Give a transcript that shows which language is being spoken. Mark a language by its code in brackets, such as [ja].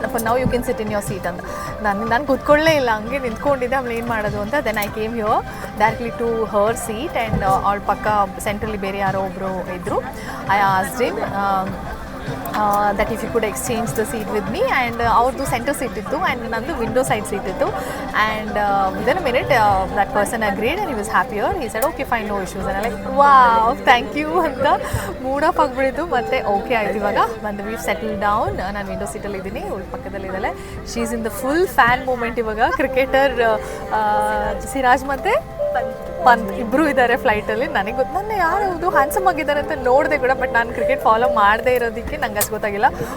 [en] for now you can sit in your seat [kn] ಅಂತ. ನಾನು ಕೂತ್ಕೊಳ್ಳೇ ಇಲ್ಲ, ಹಂಗೆ ನಿಂತ್ಕೊಂಡಿದ್ದೆ. ಆಮೇಲೆ ಏನು ಮಾಡೋದು ಅಂತ [en] then I came here directly to her seat and [kn] ಅವಳ ಪಕ್ಕ ಸೆಂಟ್ರಲ್ಲಿ ಬೇರೆ ಯಾರೋ ಒಬ್ಬರು ಇದ್ದರು. [en] I asked him that if you could exchange the seat with me, and [kn] ಅವ್ರದ್ದು ಸೆಂಟರ್ ಸೀಟ್ ಇತ್ತು [en] And ನಂದು window side seat ಇತ್ತು. [kn] And [en] within a minute that person agreed and he was happier. He said okay fine, no issues. and I'm like wow thank you [kn] ಅಂತ mood of ಆಗಿಬಿಡಿತು. ಮತ್ತೆ okay ಆಯ್ತು. ಇವಾಗ ಬಂದು [en] We settle down. [kn] ನಾನು window ಸೀಟಲ್ಲಿ ಇದ್ದೀನಿ, ಅವಳ ಪಕ್ಕದಲ್ಲಿದ್ದಾಳೆ. [en] She is in the full fan moment. [kn] ಇವಾಗ cricketer Siraj ಮತ್ತು ಪಂತ್ ಇಬ್ಬರು ಇದ್ದಾರೆ ಫ್ಲೈಟಲ್ಲಿ. ನನಗೆ ಗೊತ್ತು, ನನ್ನ ಯಾರು [en] handsome [kn] ಆಗಿದ್ದಾರೆ ಅಂತ ನೋಡಿದೆ ಕೂಡ, ಬಟ್ ನಾನು ಕ್ರಿಕೆಟ್ ಫಾಲೋ ಮಾಡದೇ ಇರೋದಕ್ಕೆ ನಂಗೆ ಅಷ್ಟು ಗೊತ್ತಾಗಿಲ್ಲ.